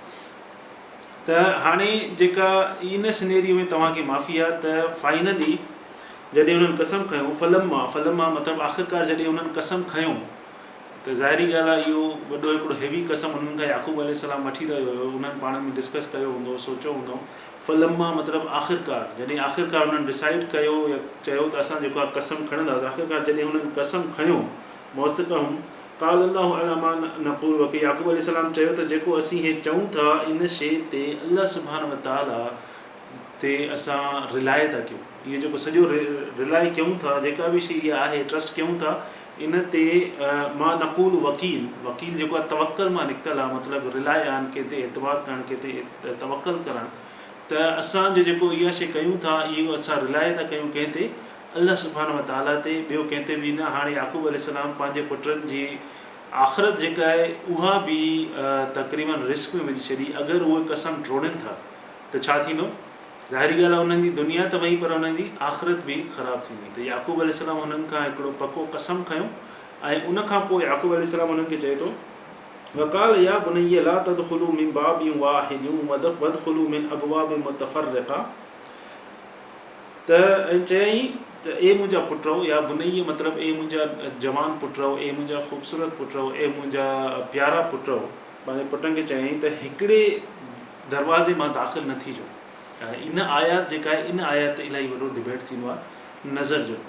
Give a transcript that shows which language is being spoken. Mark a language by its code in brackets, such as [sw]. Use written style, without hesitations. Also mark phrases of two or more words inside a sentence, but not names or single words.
[sd] त हाणे जेका इन सिनेरियो में तव्हांखे माफ़ी आहे त फाइनली जॾहिं हुननि कसम खयो, फलम मां मतिलबु आख़िरकार जॾहिं हुननि कसम खयो, त ज़ाहिरी ॻाल्हि आहे इहो वॾो हिकिड़ो हैवी कसम हुननि खां याक़ूब अलैहिस्सलाम वठी रहियो हुयो। उन्हनि पाण में डिस्कस कयो हूंदो, सोचियो हूंदो। फलम मां मतिलबु आख़िरकार, जॾहिं आख़िरकार हुननि डिसाइड कयो या चयो त असां जेको आहे कसम खणंदासीं, आख़िरकार जॾहिं हुननि कसम खयो [ar] موثقهم قال الله على ما نقول وكيل, [sd] याक़ूब अलैहिस्सलाम चयो त जेको असीं हे चऊं था इन शइ ते अल्लाह [ar] سبحانه وتعالى [sd] ते असां रिलाए था कयूं। इहो जेको सॼो रिलाए कयूं था, जेका बि शइ इहा आहे ट्रस्ट कयूं था इन ते, मां [ar] نقول وكيل, [sd] वकील जेको आहे तवक्कल मां निकितल आहे, मतिलबु [en] rely on [sd] कंहिं ते एतबार करणु, कंहिं ते तवक्कल करणु। त असांजो जेको इहा शइ कयूं था, इहो असां रिलाए था कयूं कंहिं ते, अल्लाह [ar] سبحانه وتعالى [sd] ते, ॿियो कंहिं ते बि न। हाणे याक़ूब अलैहिस्सलाम पंहिंजे पुटनि जी आख़िरत जेका आहे उहा बि तक़रीबन रिस्क में विझी छॾी। अगरि उहे कसम टोड़नि था त छा थींदो? ज़ाहिरी ॻाल्हि आहे उन्हनि जी दुनिया त वई, पर उन्हनि जी आख़िरत बि ख़राबु थींदी। त याक़ूब अलैहिस्सलाम हुननि खां हिकिड़ो पको कसम खयो ऐं उन खां पोइ याक़ूब अलैहिस्सलाम हुननि खे चए थो, [ar] وقال يا بني لا تدخلوا من باب واحد وادخلوا من أبواب متفرقة. [sd] त ऐं चयईं त ए मुंहिंजा पुटो, [ar] يا بني [sd] मतिलबु ए मुंहिंजा जवान पुटो, ए मुंहिंजा ख़ूबसूरत पुटो, ए मुंहिंजा प्यारा पुटो, पंहिंजे पुटनि खे चयईं त हिकिड़े दरवाज़े मां दाख़िल न थीजो। इन आयात जेका आहे, इन आयात ते इलाही वॾो डिबेट थींदो आहे नज़र जो।